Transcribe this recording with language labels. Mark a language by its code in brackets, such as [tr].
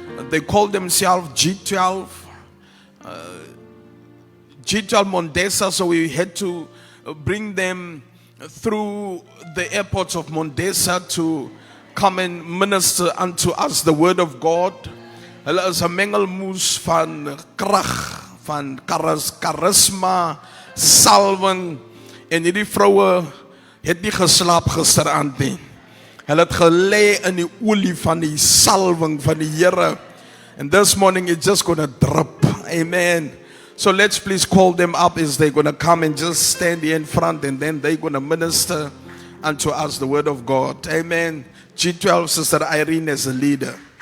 [en] They call themselves G12. G12 Mondesa, so we had to bring them through the airports of Mondesa to come and minister unto us the word of God. [af] Hulle is 'n mengelmoes van krag, van charisma, salwing, en hierdie vroue het nie geslaap gisteraand nie. Hulle het gelê in die olie van die salwing van die Here. [en] And this morning it's just going to drip. Amen. So let's please call them up as they're going to come and just stand here in front, and then they're going to minister unto us the word of God. Amen. G12, Sister Irene as a leader.